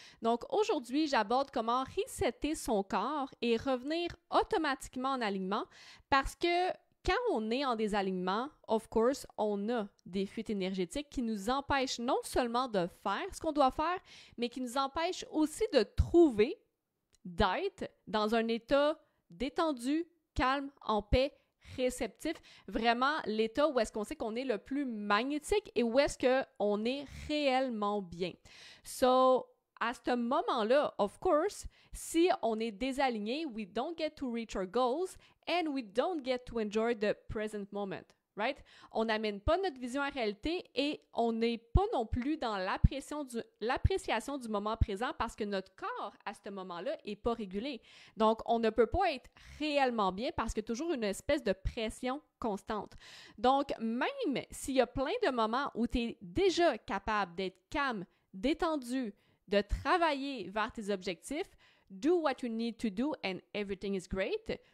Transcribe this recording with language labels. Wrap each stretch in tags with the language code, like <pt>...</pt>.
<fr>Donc, aujourd'hui, j'aborde comment resetter son corps et revenir automatiquement en alignement parce que quand on est en désalignement, of course, on a des fuites énergétiques qui nous empêchent non seulement de faire ce qu'on doit faire, mais qui nous empêchent aussi de trouver, d'être dans un état détendu, calme, en paix, réceptif, vraiment l'état où est-ce qu'on sait qu'on est le plus magnétique et où est-ce qu'on est réellement bien.</fr> <en>So,</en> <fr>à ce moment-là,</fr> <en>of course,</en> <fr>si on est désaligné,</fr> <en>we don't get to reach our goals and we don't get to enjoy the present moment, right?</en> <fr>On n'amène pas notre vision à réalité et on n'est pas non plus dans l'appréciation du moment présent parce que notre corps, à ce moment-là, n'est pas régulé. Donc, on ne peut pas être réellement bien parce qu'il y a toujours une espèce de pression constante. Donc, même s'il y a plein de moments où tu es déjà capable d'être calme, détendu, de travailler vers tes objectifs,</fr> <en>do what you need to do and everything is great.</en>